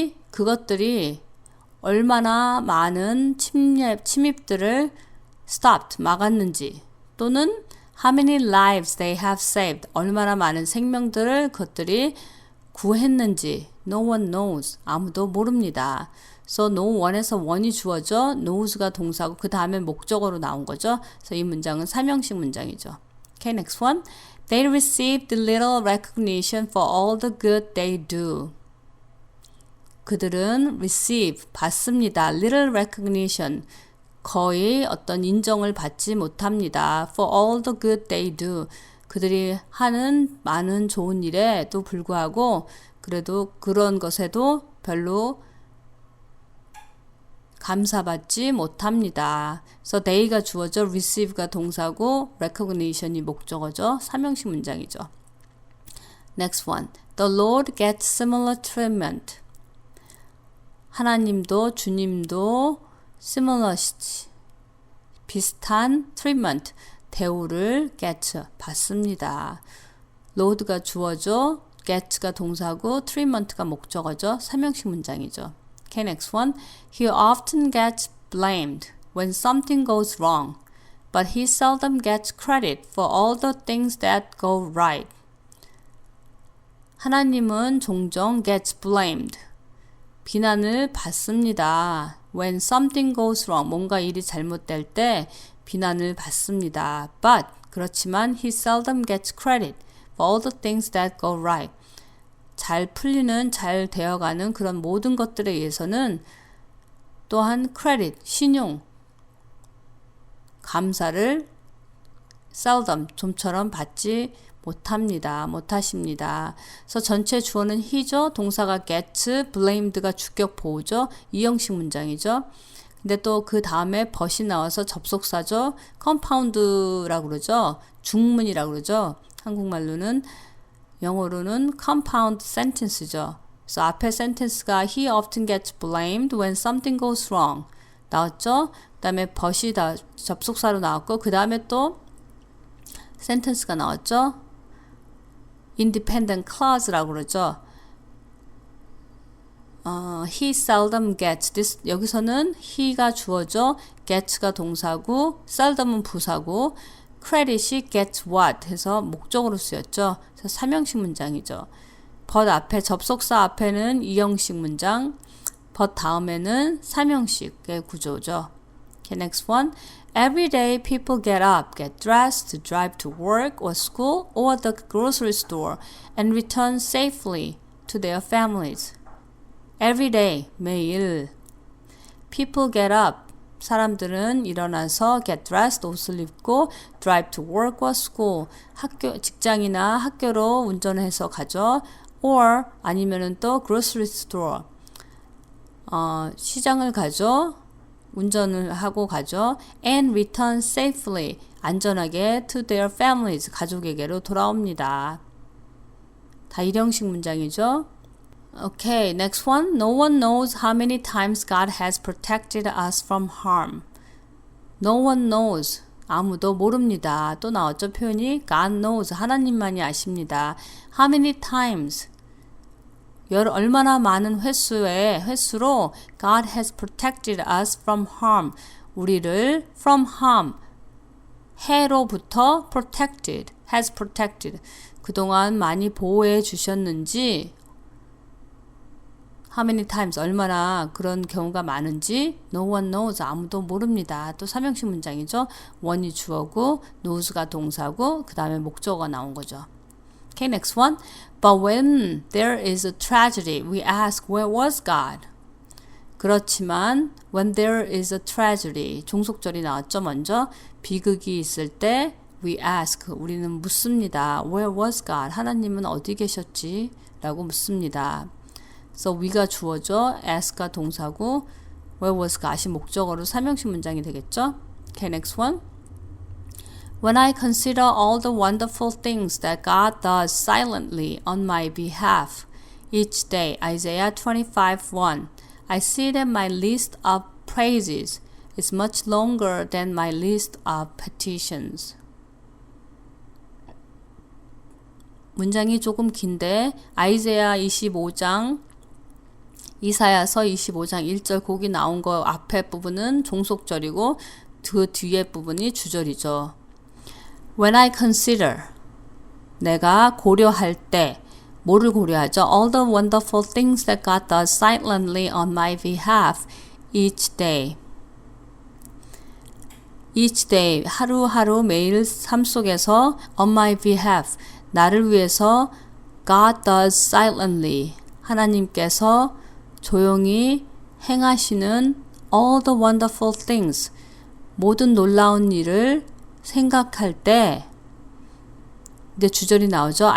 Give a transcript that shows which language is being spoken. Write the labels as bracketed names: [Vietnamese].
[Korean] 그것들이 얼마나 많은 침입들을 stopped, 막았는지 또는 [English] how many lives they have saved. [Korean] 얼마나 많은 생명들을 그것들이 구했는지 [English] no one knows. [Korean] 아무도 모릅니다. [English] So no one [Korean] 에서 one이 주어져 knows가 동사고 그 다음에 목적어로 나온 거죠. 그래서 이 문장은 삼형식 문장이죠. [English] Okay, next one. They received little recognition for all the good they do. [Korean] 그들은 [English] receive, [Korean] 받습니다. [English] little recognition. [Korean] 거의 어떤 인정을 받지 못합니다. [English] For all the good they do. [Korean] 그들이 하는 많은 좋은 일에도 불구하고 그래도 그런 것에도 별로 감사받지 못합니다. 그래서 they가 주어져 receive가 동사고 recognition이 목적어죠. 삼형식 문장이죠. [English] Next one. The Lord gets similar treatment. [Korean] 하나님도 주님도 [English] similar, [Korean] 비슷한 [English] treatment, [Korean] 대우를 [English] get, [Korean] 받습니다. Lord가 주어죠. get가 동사고 treatment가 목적어죠. 삼형식 문장이죠. [English] Okay, next one. He often gets blamed when something goes wrong, but he seldom gets credit for all the things that go right. [Korean] 하나님은 종종 [English] gets blamed. [Korean] 비난을 받습니다. [English] When something goes wrong, [Korean] 뭔가 일이 잘못될 때 비난을 받습니다. [English] But, [Korean] 그렇지만 [English] he seldom gets credit for all the things that go right. [Korean] 잘 풀리는, 잘 되어가는 그런 모든 것들에 의해서는 또한 [English] credit, [Korean] 신용, 감사를 [English] seldom, [Korean] 좀처럼 받지 못하십니다. 그래서 전체 주어는 he죠. 동사가 gets, blamed가 주격 보호죠. 이형식 문장이죠. 근데 또 그 다음에 but이 나와서 접속사죠. compound라고 그러죠. 중문이라고 그러죠. 한국말로는, 영어로는 compound sentence죠. 그래서 앞에 [English] sentence가 he often gets blamed when something goes wrong [Korean] 나왔죠. 그 다음에 but이 다 접속사로 나왔고 그 다음에 또 sentence가 나왔죠. [English] independent clause [Korean] 라고 그러죠. [English] He seldom gets this. [Korean] 여기서는 he가 주어죠. gets가 동사고 seldom은 부사고 credit이 [English] gets what [Korean] 해서 목적으로 쓰였죠. 그래서 삼형식 문장이죠. but 앞에 접속사 앞에는 이형식 문장, but 다음에는 삼형식의 구조죠. [English] Okay, next one. Every day people get up, get dressed to drive to work or school or the grocery store and return safely to their families. Every day, [Korean] 매일. [English] People get up. [Korean] 사람들은 일어나서 [English] get dressed, [Korean] 옷을 입고 [English] drive to work or school. [Korean] 직장이나 학교로 운전해서 가죠. or 아니면은 또 [English] grocery store. [Korean] 시장을 가죠. 운전을 하고 가죠. [English] and return safely. [Korean] 안전하게 [English] to their families. [Korean] 가족에게로 돌아옵니다. 다 일형식 문장이죠. [English] Okay, next one. No one knows how many times God has protected us from harm. No one knows. [Korean] 아무도 모릅니다. 또 나왔죠. 표현이 [English] God knows. [Korean] 하나님만이 아십니다. [English] How many times. [Korean] 얼마나 많은 횟수로 [English] God has protected us from harm. [Korean] 우리를 [English] from harm. [Korean] 해로부터 [English] protected. has protected. [Korean] 그동안 많이 보호해 주셨는지 [English] How many times, [Korean] 얼마나 그런 경우가 많은지 [English] No one knows, [Korean] 아무도 모릅니다. 또 삼형식 문장이죠. one이 주어고 knows가 동사고 그 다음에 목적어가 나온 거죠. [English] Okay, next one. But when there is a tragedy, we ask, where was God? [Korean] 그렇지만 [English] when there is a tragedy, [Korean] 종속절이 나왔죠. 먼저 비극이 있을 때 [English] we ask, [Korean] 우리는 묻습니다. [English] Where was God? [Korean] 하나님은 어디 계셨지? 라고 묻습니다. So we가 주어죠. ask가 동사고 [English] where was God [Korean] 이 목적어로 삼형식 문장이 되겠죠. [English] Okay, next one. When I consider all the wonderful things that God does silently on my behalf each day, Isaiah 25:1, I see that my list of praises is much longer than my list of petitions. [Korean] 문장이 조금 긴데 아이사야 25장 이사야서 25장 1절 거기 나온 거 앞에 부분은 종속절이고 그 뒤에 부분이 주절이죠. [English] When I consider, [Korean] 내가 고려할 때 뭐를 고려하죠? [English] All the wonderful things that God does silently on my behalf each day. Each day, [Korean] 하루하루 매일 삶 속에서 [English] on my behalf, [Korean] 나를 위해서 [English] God does silently, [Korean] 하나님께서 조용히 행하시는 [English] all the wonderful things, [Korean] 모든 놀라운 일을 생각할 때 근데 주절이 나오죠.